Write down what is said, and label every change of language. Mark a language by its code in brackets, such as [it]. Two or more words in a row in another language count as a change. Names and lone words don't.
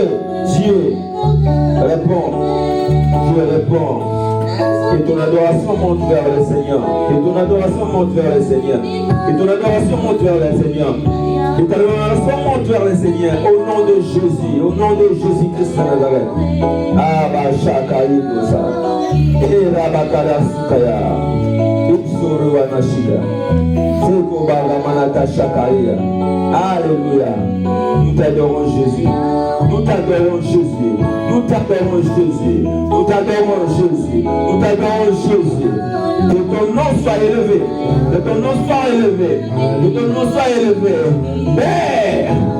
[fr] Dieu répond. Dieu répond. Que ton adoration monte vers le Seigneur. Que ton adoration monte vers le Seigneur. Que ton adoration monte vers le Seigneur. Que ta adoration monte vers le Seigneur. Au nom de Jésus. Au nom de Jésus-Christ de Nazareth. Abba Shakaï Dosa. Et Rabakada Sukaya. Utsuru Wanashida. Seko Balamanata Shakaïa. Alléluia. Nous t'adorons Jésus. Nous t'adorons Jésus. Nous t'adorons Jésus. Nous t'adorons Jésus. Nous t'adorons Jésus. Que ton nom soit élevé. Que ton nom soit élevé. Que ton nom soit élevé. Père.